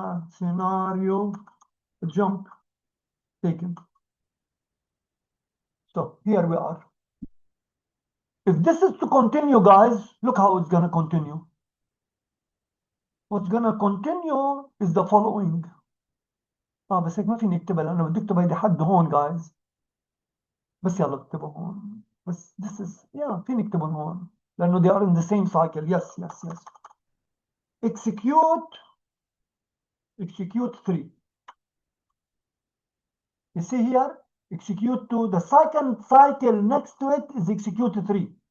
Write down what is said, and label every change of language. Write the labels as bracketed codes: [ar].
[en] Scenario jump taken. So here we are. If this is to continue, guys, look how it's gonna continue. What's gonna continue is the following. [ar] بس هيك ما فيني اكتبها لأنه بدي اكتب هيدي حد هون, guys. بس يلا اكتبها هون. [en] بس this is [ar] فيني اكتبهم هون لأنه [en] they are in the same cycle. Yes. Execute 3. You see here, execute 2. The second cycle next to it is execute 3.